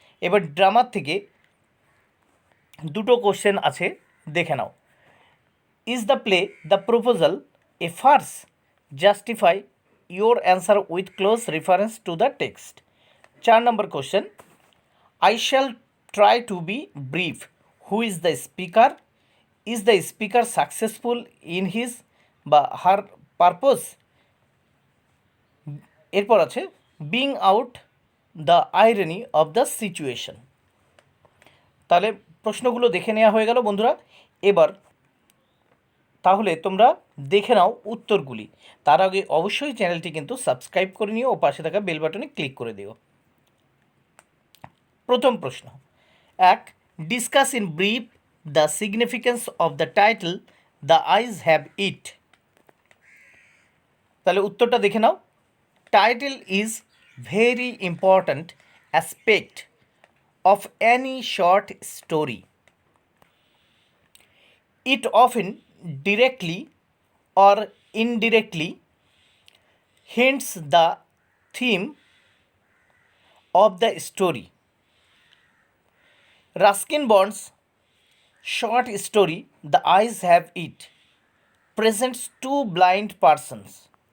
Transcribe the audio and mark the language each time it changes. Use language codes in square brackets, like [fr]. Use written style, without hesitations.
[bn] এবার ড্রামার থেকে দুটো কোশ্চেন আছে, দেখে নাও। [en] Is the play the proposal a farce? Justify your answer with close reference to the text. 4 number question, I shall try to be brief. Who is the speaker? Is the speaker successful in his বা her purpose? [bn] এরপর আছে [en] being out the irony of the situation. [bn] তাহলে প্রশ্নগুলো দেখে নেওয়া হয়ে গেল বন্ধুরা। এবার তাহলে তোমরা দেখে নাও উত্তরগুলি। তার আগে অবশ্যই চ্যানেলটি কিন্তু সাবস্ক্রাইব করে নিও ও পাশে থাকা বেল বাটনে ক্লিক করে দিও। প্রথম প্রশ্ন [en] 1, discuss in brief the significance of the title the eyes have it. [bn] তাহলে উত্তরটা দেখে নাও। [en] Title is very important aspect of any short story. It often directly or indirectly hints the theme of the story. Ruskin Bond's short story, The Eyes Have It, presents two blind persons.